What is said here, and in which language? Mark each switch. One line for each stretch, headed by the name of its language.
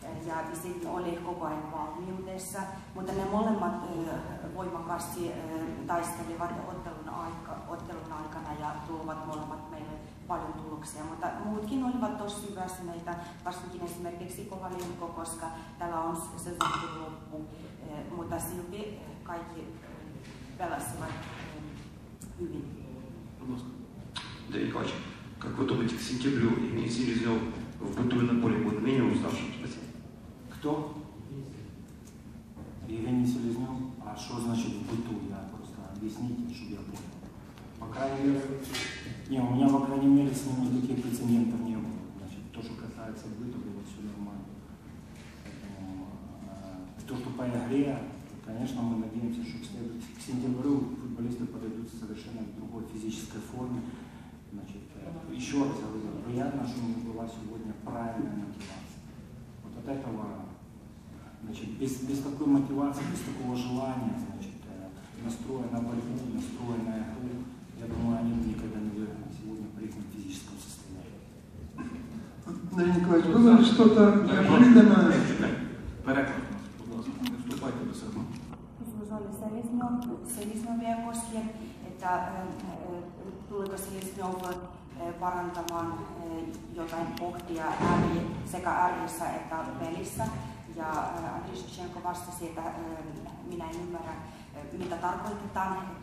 Finnish: Ja Bisetin oli koko ajan valmiudessa, mutta ne molemmat voimakkaasti taistelivat ottelun aikana ja tuovat molemmat meille paljon tuloksia. Mutta muutkin olivat tosi väsyneitä, varsinkin esimerkiksi Kovalenko, koska täällä on sezonkin loppu. Mutta silti kaikki pelasivat hyvin.
Russian: Андрей Николаевич, как вы думаете, к сентябрю Евгений Селезнев в быту и на поле будет менее уставшим? Спасибо. Кто? Евгений Селезнев? А что значит в быту? Я просто объясните, чтобы я понял. По крайней мере, у меня, по крайней мере, с ним никаких прецедентов не было. Значит, то, что касается быта, было все нормально. Поэтому, то, что по игре, конечно, мы надеемся, что к сентябрю футболисты подойдут в совершенно другой физической форме. Значит, еще раз говорю, приятно, что у них была сегодня правильная мотивация. Вот от этого, значит, без такой мотивации, без такого желания, значит, настроя на борьбу, настроя на игру, я думаю, они никогда не выиграют сегодня при их физическом состоянии. Андрей Николаевич, было ли что-то неожиданное?
Ukrainian: Переклад, будь ласка, не вступайте до себе.
Finnish: Kysymys oli Seliznovia koskien, että tuliko Seliznov parantamaan jotain kohtia sekä äärissä että pelissä. Ja Andriy Shevchenko vastasi, että minä en ymmärrä, mitä tarkoitetaan.